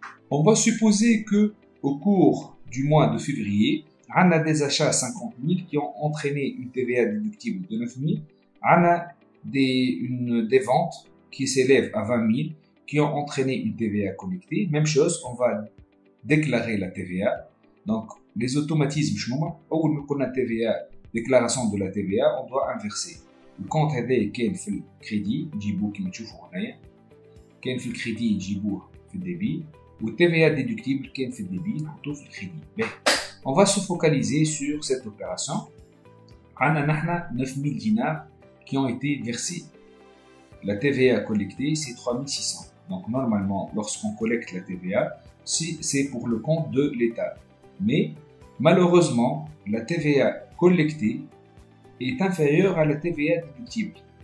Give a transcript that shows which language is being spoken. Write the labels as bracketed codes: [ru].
[fr] On va supposer que au cours du mois de février, on a des achats à 50 000 qui ont entraîné une TVA déductible de 9 000. On a des ventes qui s'élèvent à 20 000 qui ont entraîné une TVA collectée. Même chose, on va déclarer la TVA. Donc, les automatismes, ou la TVA, déclaration de la TVA, on doit inverser. Le compte [ar] هذا كاين في الكريدي نجيبوه كيما تشوفوا هنايا كاين في الكريدي نجيبوه في الديبي والتيفيا ديدكتيبل كاين في الديبي نحطوه في الكريدي. [fr] On va se focaliser sur cette opération. On a 9000 dinars qui ont été versés. La TVA collectée c'est 3600. Donc normalement lorsqu'on collecte la TVA, c'est pour le compte de l'État. Mais malheureusement, la TVA collectée est inférieure à la TVA déductible.